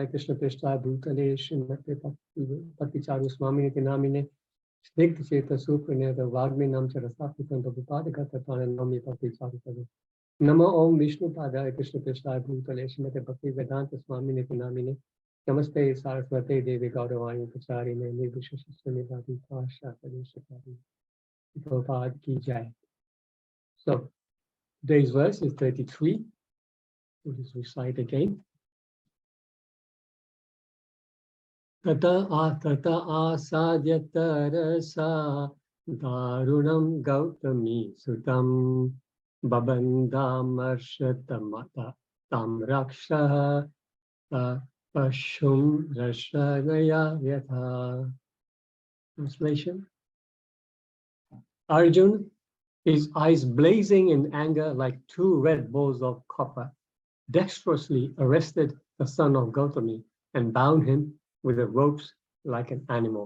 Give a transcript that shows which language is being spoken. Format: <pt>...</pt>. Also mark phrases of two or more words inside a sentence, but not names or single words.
<sa>Krishna Prishta Bhutale Srimate Bhakti Charu Swamini Tinamine Snigdha Cheta Supraneta Vagmi Nam Charasapitanta Bhupadika Tatana Nami Bhakti Charu Padu Nama Om Vishnu Padaya Krishna Prishta Bhutale Srimate Bhakti Vedanta Swamini Tinamine Namaste Saraswate Devi Gauravani Pacharine Nirvishasya Nidhati Pasha Padeshakari Prabhupada Ki Jai.</sa> <en>So today's verse is 33. We'll just recite again.</en> <sa>Tata asadyatarasa darunam gautami sutam babandam arshatamata tam raksha pashum rashanaya yatha.</sa> <en>Translation. Arjun, his eyes blazing in anger like two red bowls of copper, dexterously arrested the son of Gautami and bound him with the ropes like an animal.</en>